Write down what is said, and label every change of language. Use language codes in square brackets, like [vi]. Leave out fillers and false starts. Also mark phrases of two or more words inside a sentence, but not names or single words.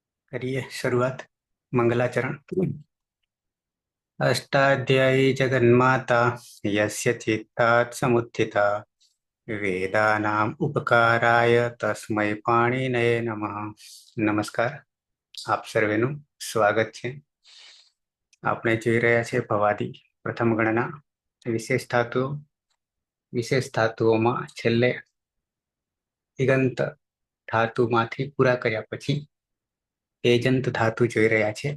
[hi] करिए शुरुआत। मंगलाचरण। [sa] अष्टाध्यायी जगन्माता यस्य चित्तात् समुत्थिता वेदानाम् उपकाराय तस्मै पाणिनये नमः। [hi] नमस्कार, [gu] આપ સર્વેનું સ્વાગત છે। આપણે જોઈ રહ્યા છીએ ભવાદી પ્રથમ ગણના વિશેષ ધાતુઓમાં છેલ્લે દિગંત ધાતુમાંથી પૂરા કર્યા પછી એજંત ધાતુ જોઈ રહ્યા છે।